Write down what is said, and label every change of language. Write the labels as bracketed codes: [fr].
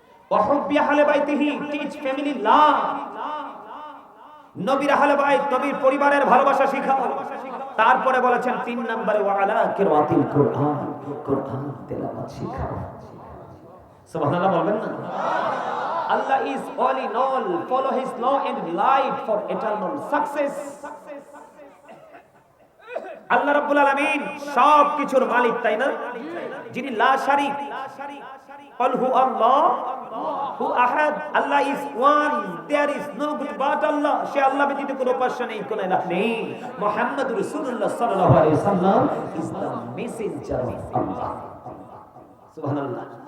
[ar] ওয়া হুব্বি আহলি বাইতিহি, [en] teach family love, [bn] নবীর আহলে বাইত, নবীর পরিবারের ভালোবাসা শিখাও। তারপরে বলেছেন 3 নম্বরে [ar] ওয়া আলা কিরাতিল কুরআন, [bn] কুরআন তেলাওয়াত শিখাও। সুবহানাল্লাহ বলবেন না? [en] Allah is all in all, follow his law and light for eternal success. [bn] আল্লাহ রাব্বুল আলামিন সব কিছুর মালিক, তাই না? যিনি লা শারিক, [ar] قل هو الله হু আহাদ, [en] Allah is one, there is no god but Allah. [bn] সে আল্লাহ ব্যতীত কোনো উপাস্য নেই, কোনো ইলাহ নেই। মুহাম্মদুর রাসূলুল্লাহ সাল্লাল্লাহু আলাইহি ওয়াসাল্লাম [en] Is the messenger of Allah. [bn] সুবহানাল্লাহ।